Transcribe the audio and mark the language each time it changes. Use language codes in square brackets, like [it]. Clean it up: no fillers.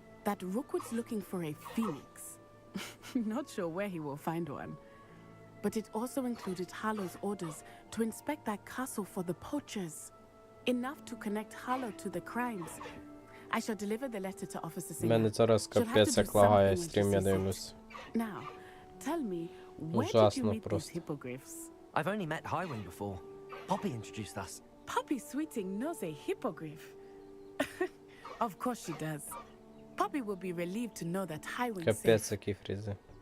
[en] That Rookwood's looking for a phoenix. Not sure where he will find one. But it also included Hallow's orders to inspect that castle for the poachers. Enough to connect Hallow to the crimes. I shall deliver the letter to Officer Singer. [uk] Мене зараз капець як лагає стрім, я дивлюсь. [en] Now, tell me, where did you [uk] Ужасно [en] meet [uk] просто. [en] these hippogriffs? I've only met Highwing before. Poppy introduced us. Poppy Sweeting knows a hippogriff. Of course she does. Poppy will be relieved to know that Highwind's [uk] Капець, [en] safe. [uk] які фрізи.